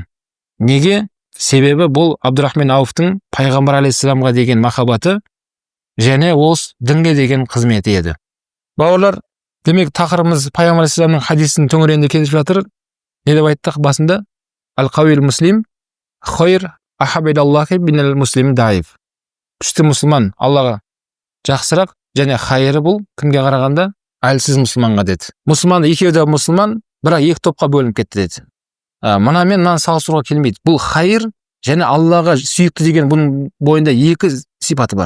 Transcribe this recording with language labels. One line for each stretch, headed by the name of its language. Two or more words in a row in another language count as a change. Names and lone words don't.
Kazakh: Неге? Себебі бұл Абдурахман Ауфтың пайғамбар алейхиссаламға деген махаббаты және ол дінге деген қызметі еді. Бауырлар, демек тақырыбымыз пайғамбар алейхиссаламның хадисінің төңірегінде келіп жатыр. Не деп айттық басында?
Arabic: القوي المسلم خير أحب إلى الله من المسلم الضعيف.
Kazakh: Күшті мұсылман Аллаға жақсырақ және хайыры бұл кімге қарағанда? Әлсіз мұсылманға деді. Мұсылман екеуі де мұсылман, бірақ екі топқа бөлініп кетті деді. Мына мен мынаны салыстыруға келмейді. Бұл хайыр және Аллаға сүйікті деген бұның бойында екі сипаты бар.